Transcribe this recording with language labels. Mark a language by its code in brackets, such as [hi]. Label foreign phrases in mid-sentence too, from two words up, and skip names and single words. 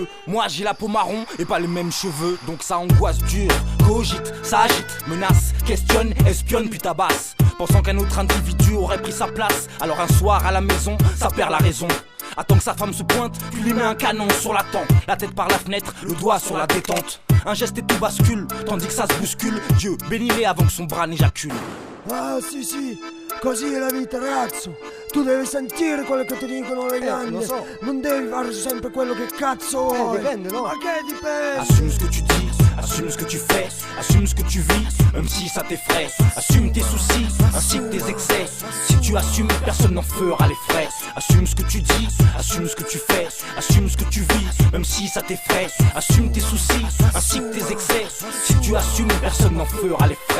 [fr] Moi j'ai la peau marron et pas les mêmes cheveux. Donc ça angoisse dure, cogite, ça agite, menace, questionne, espionne puis tabasse, pensant qu'un autre individu aurait pris sa place. Alors un soir à la maison, ça perd la raison. Attends que sa femme se pointe, puis lui met un canon sur la tempe. La tête par la fenêtre, le doigt sur la détente. Un geste et tout bascule, tandis que ça se bouscule. Dieu, bénis-les avant que son bras n'éjacule. [it] Ah sì, così è la vita ragazzo. Tu devi sentire quello che ti dicono le grandi. lo so. Non devi fare sempre quello che cazzo vuoi. dipende, no? Ma che dipende? [fr] Assume ce que tu dis, assume ce que tu fais, assume ce que tu vis, même si ça t'effraie. Assume tes soucis, ainsi que tes excès. Si tu assumes, personne n'en fera les frais. Assume ce que tu dis, assume ce que tu fais, assume ce que tu vis, même si ça t'effraie. Assume tes soucis, ainsi que tes excès. Si tu assumes, personne n'en fera les frais.